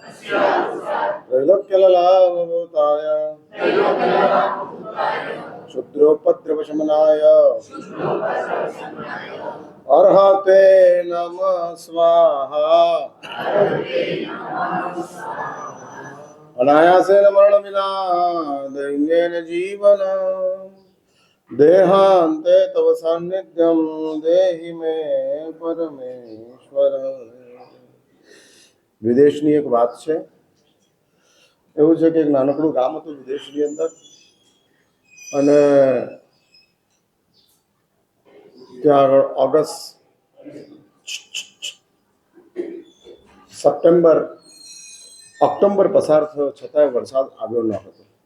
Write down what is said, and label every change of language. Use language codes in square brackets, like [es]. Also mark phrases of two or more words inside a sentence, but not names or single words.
[sa] त्रैलोक्यललाभूताय क्षुद्रोपद्रवशमनाय अर्हते नमः स्वाहा। अनायासेन मरणविना दैन्येन जीवन देहांते तव सान्निध्यं देहि मे परमेश्वर। [gu] વિદેશની એક વાત છે, એવું છે કે એક નાનકડું ગામ હતું વિદેશની અંદર, અને ત્યાં આગળ ઓગસ્ટ સપ્ટેમ્બર ઓક્ટોબર પસાર થયો છતાંય વરસાદ આવ્યો ન હતો.